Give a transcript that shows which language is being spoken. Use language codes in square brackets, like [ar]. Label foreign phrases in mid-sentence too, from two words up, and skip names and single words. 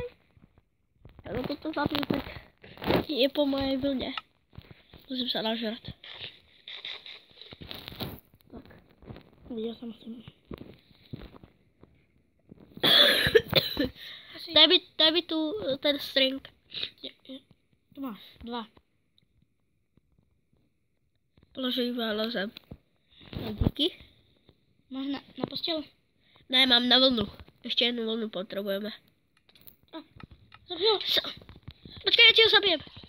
[sk] No toto zapiju, tak je po mojej vlne. Musím sa nažrať. Tak. Ja sa musím. Daj mi tu ten string. Tu máš, 2. Položím ho na zem. [cs] No, díky. Máš na postel? Ne, mám na vlnu. Ještě jednu vlnu potřebujeme. Zabil. Počkej, já ti ho zabijem.